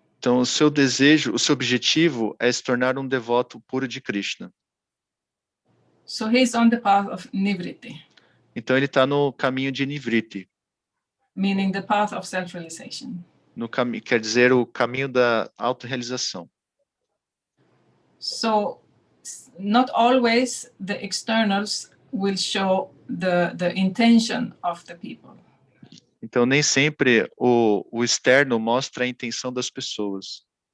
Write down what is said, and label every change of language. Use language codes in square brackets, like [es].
[pt] Então, o seu desejo, o seu objetivo é se tornar um devoto puro de Krishna. [en] So he's on the path of Nivritti. [pt] Então, ele está no caminho de Nivritti. [en] Meaning the path of self-realization. [pt] Quer dizer, o caminho da autorrealização. [en] So, not always the externals will show the intention of the people. [pt] Então, nem sempre o externo mostra a intenção das pessoas.